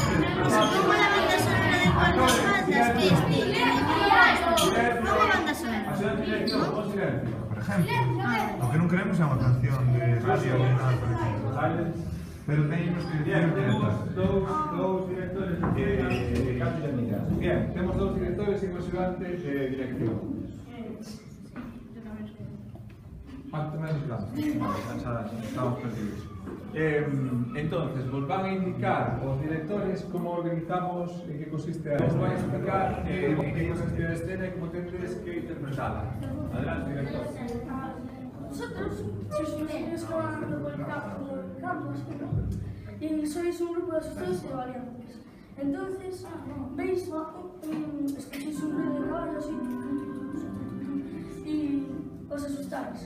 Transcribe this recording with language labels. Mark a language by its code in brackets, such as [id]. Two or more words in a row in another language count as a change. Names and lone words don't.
[es] Como la banda sonora de Pablo Bandas, que como banda sonora. [gl] Por ejemplo, lo que non queremos é unha canción de radio [es] ni nada parecido. [gl] Pero teñemos que Temos dous directores de canto de amigas. Bien, temos dous directores e un axudante de dirección. [es] Cuanto menos grande. Estamos perdidos. [gl] Entonces, vos van a indicar os directores como organizamos, en que consiste a esto. Vos van a explicar en que consiste a escena [es] y cómo tendréis que interpretarla. Adelante, director. Vosotros sois unos niños que van andando por el campo, así, ¿no? Y sois un grupo de asustados y de valientes. Entonces, veis, escucháis un ruido de caballo así, y os asustáis.